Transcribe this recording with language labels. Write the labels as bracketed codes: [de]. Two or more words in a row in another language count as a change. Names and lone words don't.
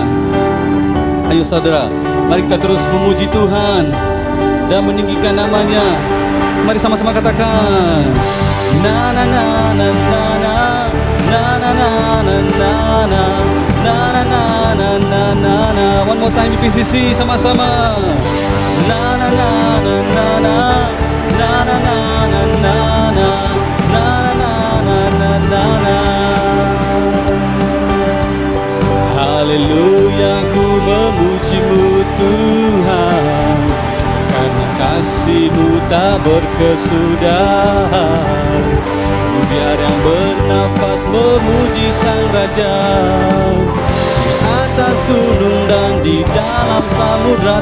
[id] Ayo saudara, mari kita terus memuji Tuhan dan meninggikan namanya. Mari sama-sama katakan, na na na na na na na na na na na na na na na na na na. [en] One more time IPCC sama-sama. Na na na na na na na na na na na na na na na na. [id] Haleluya, ku memuji-Mu Tuhan, karena kasih-Mu tak berkesudahan. Biar yang bernafas memuji Sang Raja, di atas gunung dan di dalam samudra.